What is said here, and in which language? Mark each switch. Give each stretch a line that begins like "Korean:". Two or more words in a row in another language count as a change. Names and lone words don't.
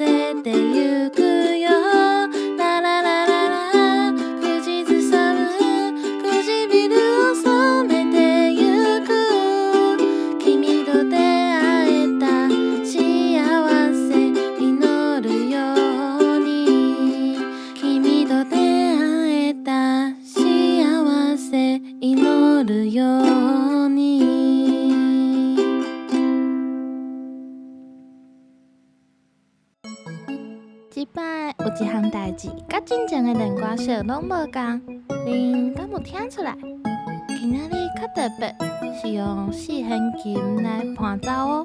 Japanese: せてゆくよラララララ口ずさむ唇を染めてゆく君と出会えた幸せ祈るように君と出会えた幸せ祈るように
Min Nan Chinese: 即摆有一项代志，甲真正的电歌室拢无共，恁敢有听出来？今仔日较特别，是用四弦琴来伴奏哦。